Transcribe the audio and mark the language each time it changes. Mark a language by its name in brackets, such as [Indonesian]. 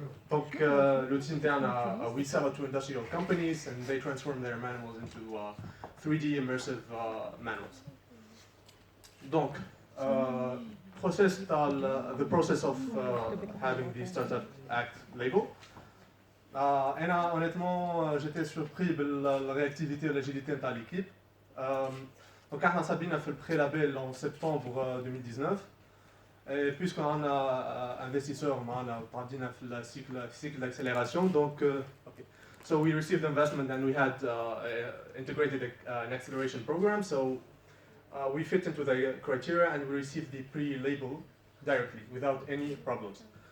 [French] Donc, l'outil interne, [English] we sell it to industrial companies and they transform their manuals into 3D immersive manuals. Donc, the process of having the Startup Act label. [Arabic] أنا [French] honnêtement j'étais surpris la réactivité et l'agilité de l'équipe. [Arabic] Donc احنا صابينا في البري-label [French] en septembre 2019. Et puisqu'on a investisseurs [Arabic] معنا وتعدينا في الcycle [French] d'accélération donc okay. [English] So we received investment and we had integrated an acceleration program so we fit into the criteria and we received the pre-label directly without any problems.